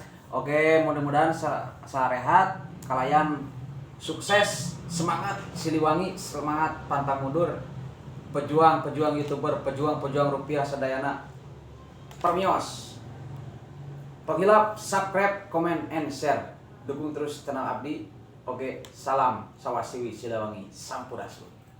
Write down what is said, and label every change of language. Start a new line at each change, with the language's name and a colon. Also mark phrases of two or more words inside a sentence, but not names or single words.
Sundanese: Oke, mudah-mudahan sarehat kalayan sukses, semangat Siliwangi, semangat pantang mundur. Pejuang-pejuang YouTuber, pejuang-pejuang rupiah sadayana. Permios. Penghilap, subscribe,
English: comment, and share.
Sundanese: Dukung terus channel Abdi. Oke, salam Sawasiwi Siliwangi, Sampurasun.